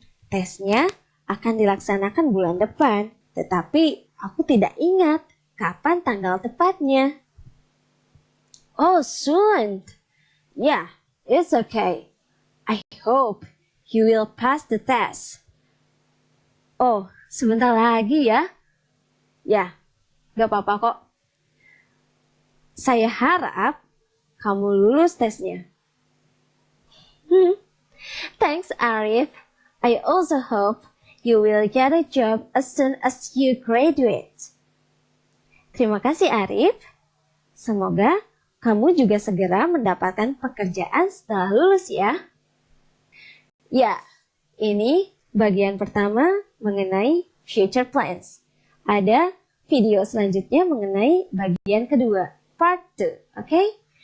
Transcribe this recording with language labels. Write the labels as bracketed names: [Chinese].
[Indonesian] Tesnya akan dilaksanakan bulan depan, tetapi aku tidak ingat kapan tanggal tepatnya. [English] Oh, soon. Yeah, it's okay. I hope you will pass the test. [Indonesian] Oh, sebentar lagi ya. Ya, gak apa-apa kok. Saya harap kamu lulus tesnya. [English] Thanks, Arif. I also hope you will get a job as soon as you graduate. [Indonesian] Terima kasih, Arif. Semoga kamu juga segera mendapatkan pekerjaan setelah lulus ya. Ya, ini bagian pertama mengenai future plans. Ada video selanjutnya mengenai bagian kedua, part 2, okay?